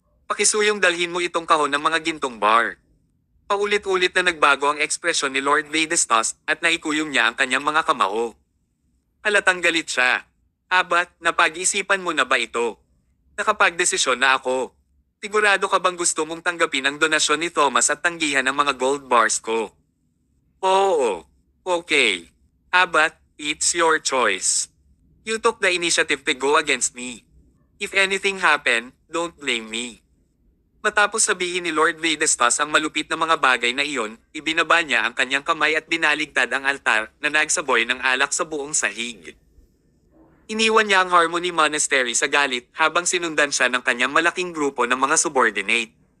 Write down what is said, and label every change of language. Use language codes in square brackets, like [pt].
[tl] Pakisuyong dalhin mo itong kahon ng mga gintong bar. Paulit-ulit na nagbago ang ekspresyon ni Lord Vedastos at naikuyong niya ang kanyang mga kamao. Halatang galit siya. Abat, napag-isipan mo na ba ito? Nakapagdesisyon na ako. Sigurado ka bang gusto mong tanggapin ang donasyon ni Thomas at tanggihan ang mga [en] gold bars [tl] ko? Oo. [en] Okay. Abat, it's your choice. You took the initiative to go against me. If anything happen, don't blame me. [tl] Matapos sabihin ni Lord Vedastos ang malupit na mga bagay na iyon, ibinaba niya ang kanyang kamay at binaligtad ang altar na nagsaboy ng alak sa buong sahig. Iniwan niya ang Harmony Monastery sa galit habang sinundan siya ng kanyang malaking grupo ng mga subordinate.